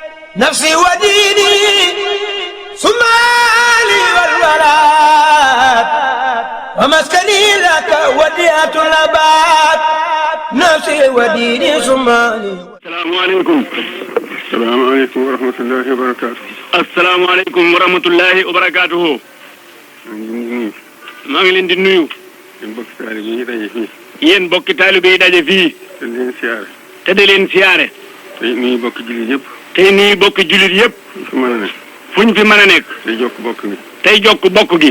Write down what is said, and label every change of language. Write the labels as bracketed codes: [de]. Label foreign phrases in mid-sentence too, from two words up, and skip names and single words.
[ar] نفسي وديني سمالي والولاد ومسكني لك وديعة الأباد نفسي وديني سمالي. السلام عليكم. السلام عليكم ورحمة الله وبركاته. السلام عليكم ورحمة الله وبركاته. [wo] maa ngi leen di nuyu. yéen bokki taalibe yi daje fii. yéen bokki taalibe yi daje fii. te di leen siyaare. te di leen siyaare. tey nuyu bokki jullit yëpp. tey nuyu bokki jullit yëpp. fu mën a nekk. fuñ fi mën a nekk. tey jokk bokk gi. tey jokk bokk gi.